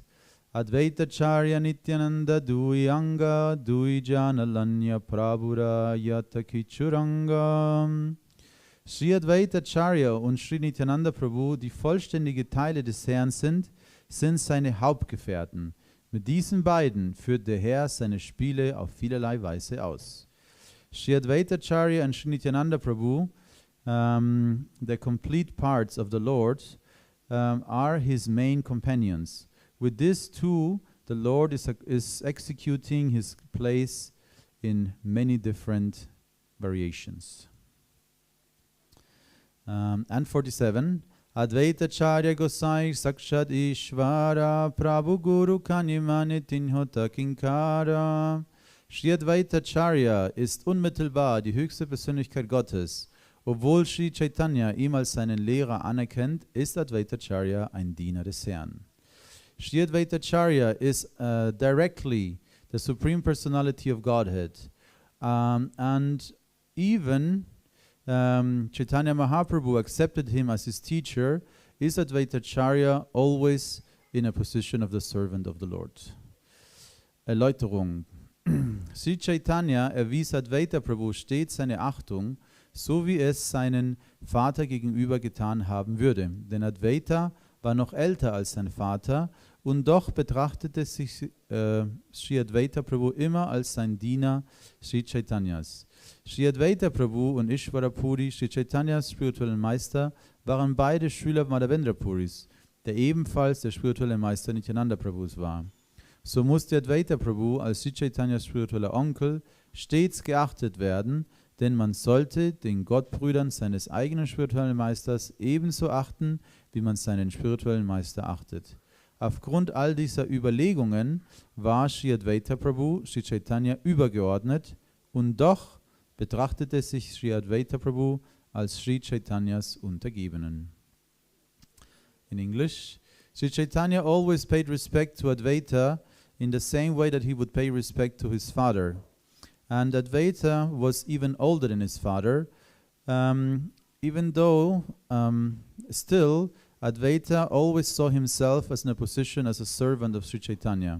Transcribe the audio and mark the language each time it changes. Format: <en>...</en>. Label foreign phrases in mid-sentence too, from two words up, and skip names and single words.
<bn>অদ্বৈত আচার্য নিত্যানন্দ দুই অঙ্গ দুই জন লঞা প্রভুর যত কিছু রঙ্গ.</bn> <de>Sri Advaitacharya und Sri Nityananda Prabhu, die vollständige Teile des Herrn sind seine Hauptgefährten. Mit diesen beiden führt der Herr seine Spiele auf vielerlei Weise aus.</de> <en>Sri Advaitacharya and Sri Nityananda Prabhu, the complete parts of the Lord, are his main companions. With these two, the Lord is executing his place in many different variations. And 47.</en> <bn>অদ্বৈত আচার্য গোসাঞি সাক্ষাৎ ঈশ্বর প্রভু গুরু করি মানে তিঁহো ত কিঙ্কর.</bn> <de>Sri Advaitacharya ist unmittelbar die höchste Persönlichkeit Gottes. Obwohl Sri Chaitanya ihm als seinen Lehrer anerkennt, ist Advaitacharya ein Diener des Herrn.</de> <en>Sri Advaitacharya is directly the Supreme Personality of Godhead. And even Chaitanya Mahaprabhu accepted him as his teacher. Is Advaitacharya always in a position of the servant of the Lord?</en> <de>Erläuterung. Sri Chaitanya erwies Advaita Prabhu stets seine Achtung, so wie es seinen Vater gegenüber getan haben würde. Denn Advaita war noch älter als sein Vater und doch betrachtete sich Sri Advaita Prabhu immer als sein Diener Sri Chaitanyas. Sri Advaita Prabhu und Ishvara Puri, Sri Chaitanyas spirituellen Meister, waren beide Schüler Madhavendra Puris, der ebenfalls der spirituelle Meister Nityananda Prabhus war. So musste Advaita Prabhu als Sri Chaitanyas spiritueller Onkel stets geachtet werden, denn man sollte den Gottbrüdern seines eigenen spirituellen Meisters ebenso achten, wie man seinen spirituellen Meister achtet. Aufgrund all dieser Überlegungen war Sri Advaita Prabhu Sri Chaitanya übergeordnet und doch betrachtete sich Sri Advaita Prabhu als Sri Chaitanyas Untergebenen.</de> <en>In English, Sri Chaitanya always paid respect to Advaita in the same way that he would pay respect to his father. And Advaita was even older than his father, even though still Advaita always saw himself as in a position as a servant of Sri Chaitanya.</en>